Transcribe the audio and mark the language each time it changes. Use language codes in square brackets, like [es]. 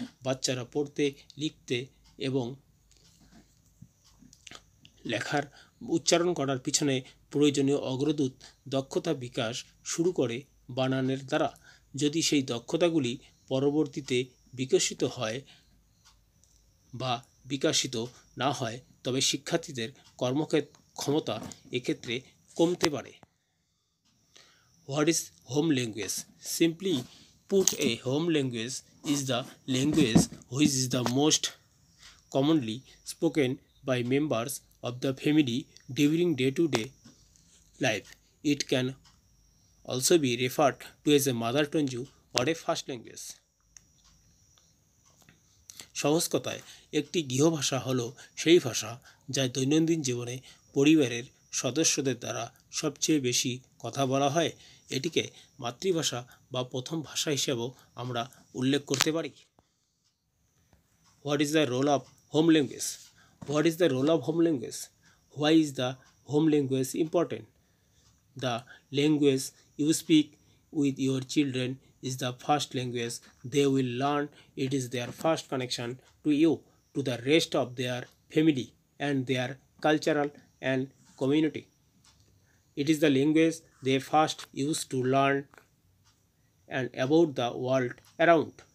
[bn] বাচ্চারা পড়তে, লিখতে এবং লেখার উচ্চারণ করার পিছনে প্রয়োজনীয় অগ্রদূত দক্ষতা বিকাশ শুরু করে বানানের দ্বারা। যদি সেই দক্ষতাগুলি পরবর্তীতে বিকশিত হয় বা বিকশিত না হয়, তবে শিক্ষার্থীদের কর্মক্ষমতা এক্ষেত্রে কমতে পারে। [en] What is home language? Simply put, a home language is the language which is the most commonly spoken by members of the family during day-to-day life. It can also be referred to as a mother tongue or a first language. [bn] সহজ কথায়, একটি গৃহভাষা হলো সেই ভাষা যা দৈনন্দিন জীবনে পরিবারের সদস্যদের দ্বারা সবচেয়ে বেশি কথা বলা হয়। এটিকে মাতৃভাষা বা প্রথম ভাষা হিসেবেও আমরা উল্লেখ করতে পারি। [en] What is the role of home language? What is the role of home language? Why is the home language important? The language you speak with your children is the first language they will learn. It is their first connection to you, to the rest of their family and their cultural and community. It is the language they first use to learn and about the world around.